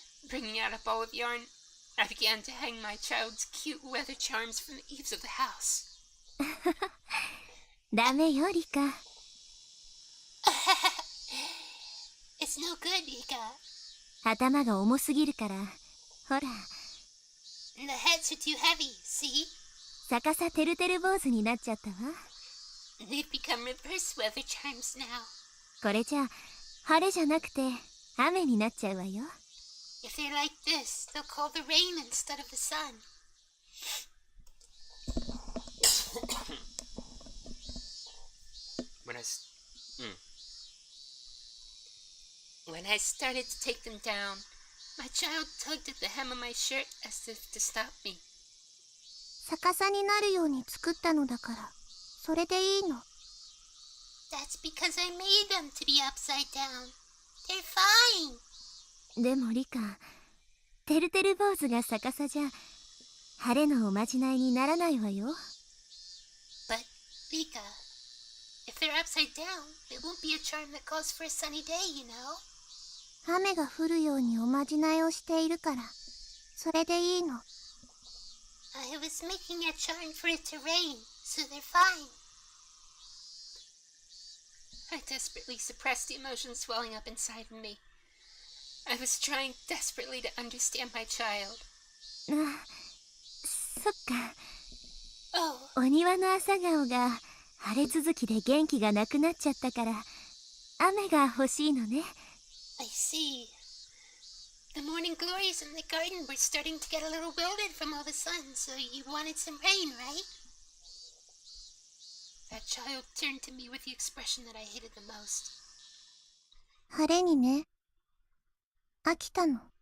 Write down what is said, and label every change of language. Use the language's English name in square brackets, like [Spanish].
[English] Bringing out a ball of yarn, I began to hang my child's cute weather charms from the eaves of the house. [Japanese] ダメよ、リカ。 [English] It's no good, Rika. [Japanese] 頭が重すぎるから。ほら。 [English] The heads are too heavy, see? [Japanese] 逆さてるてる坊主になっちゃったわ。 [English] They've become reverse weather chimes now. [Japanese] これじゃ晴れじゃなくて雨になっちゃうわよ。 [English] If they're like this, they'll call the rain instead of the sun. When I started to take them down, my child tugged at the hem of my shirt as if to stop me. [Japanese] 逆さになるように作ったのだから、それでいいの。 [English] That's because I made them to be upside down. They're fine. [Japanese] でもリカ、てるてる坊主が逆さじゃ晴れのおまじないにならないわよ。 [English] Rika, if they're upside down, it won't be a charm that calls for a sunny day, you know? [Japanese] 雨が降るようにおまじないをしているから、それでいいの。 [English] I was making a charm for it to rain, so they're fine. I desperately suppressed the emotions swelling up inside of me. I was trying desperately to understand my child. [Japanese] そっか。 [English] Oh, [Japanese] お庭の朝顔が晴れ続きで元気がなくなっちゃったから、雨が欲しいのね。 [English] I see. The morning glories in the garden were starting to get a little wilted from all the sun, so you wanted some rain, right? That child turned to me with the expression that I hated the most. [Japanese] 晴れにね。飽きたの。